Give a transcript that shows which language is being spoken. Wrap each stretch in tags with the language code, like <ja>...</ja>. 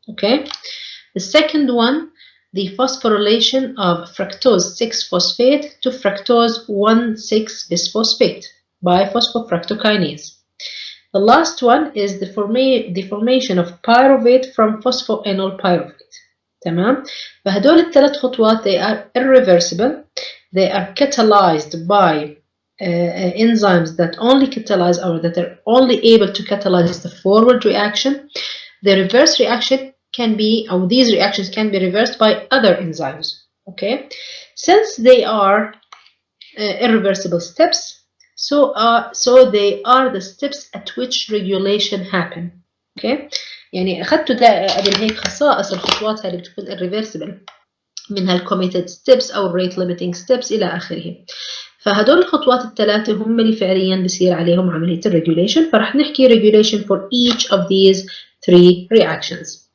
<en>Okay, the second one, the phosphorylation of fructose 6-phosphate to fructose 1,6-bisphosphate by phosphofructokinase. The last one is the formation of pyruvate from phosphoenol pyruvate.</en> <ar>تمام؟ فهدول الثلاث خطوات</ar> <en>they are irreversible. They are catalyzed by enzymes that only catalyze or that are only able to catalyze the forward reaction. The reverse reaction can be, or these reactions can be reversed by other enzymes. Okay, since they are irreversible steps, so they are the steps at which regulation happen.</en> <ar>Okay, يعني أخذتوا قبل هيك خصائص الخطوات اللي بتكون irreversible منها committed steps أو rate limiting steps إلى آخره. فهدول الخطوات الثلاثة هم اللي فعليا بصير عليهم عملية الريجوليشن، فرح نحكي</ar> <en>regulation for each of these 3 reactions.</en>